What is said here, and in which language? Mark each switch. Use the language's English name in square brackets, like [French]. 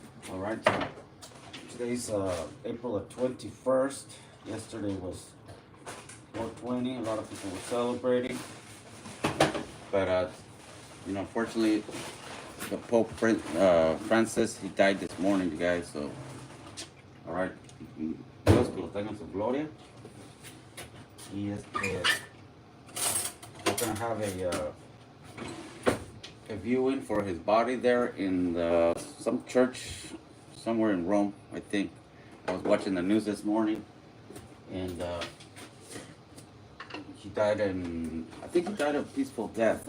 [English] Alright, today's April the 21st. Yesterday was 420. A lot of people were celebrating. But, unfortunately, the Pope Francis, he died this morning, you guys. So, alright. [Spanish] Dios que lo tenga en su gloria. [English] Y we're going to have a viewing for his body there in some church somewhere in Rome, I think. I was watching the news this morning, and he died I think he died a peaceful death.